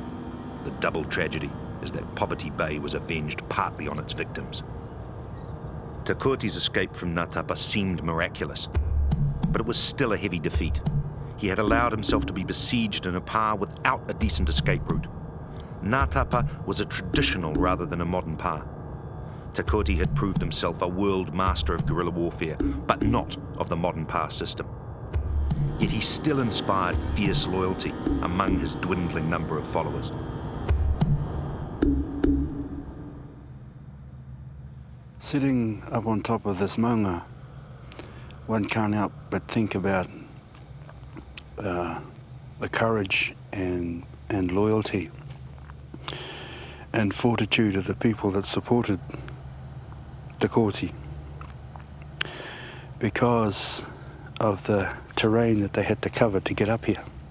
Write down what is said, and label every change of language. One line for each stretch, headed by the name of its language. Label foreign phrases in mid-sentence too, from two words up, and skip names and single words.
English: The double tragedy is that Poverty Bay was avenged partly on its victims. Te Kooti's escape from Ngatapa seemed miraculous, but it was still a heavy defeat. He had allowed himself to be besieged in a pa without a decent escape route. Ngatapa was a traditional rather than a modern pa. Te Kooti had proved himself a world master of guerrilla warfare, but not of the modern pa system. Yet he still inspired fierce loyalty among his dwindling number of followers. Sitting up on top of this maunga, one can't help but think about the courage and loyalty and fortitude of the people that supported Te Kooti, because of the terrain that they had to cover to get up here.